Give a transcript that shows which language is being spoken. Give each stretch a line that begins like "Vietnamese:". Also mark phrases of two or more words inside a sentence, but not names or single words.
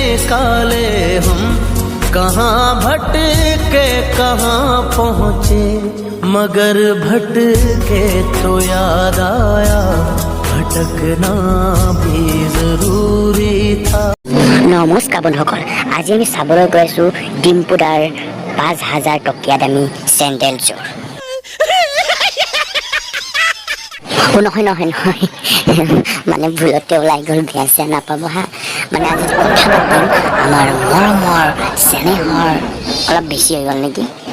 Hindi: निकाले हम कहाँ भटके कहाँ पहुँचे मगर भटके तो याद आया भटकना भी जरूरी था।
Assamese: নমস্কাৰ বন্ধুসকল, আজি আমি চাবলৈ গৈ আছোঁ ডিম্পুদাৰ ৫,০০০ টকীয়া দামী চেণ্ডেলযোৰ। নহয় মানে ভুলতে ওলাই গ'ল, বেয়া চেয়া নাপাব হা। মানে আজি কথা পাতিম আমাৰ মৰমৰ চেনেহৰ অলপ বেছি হৈ গ'ল নেকি।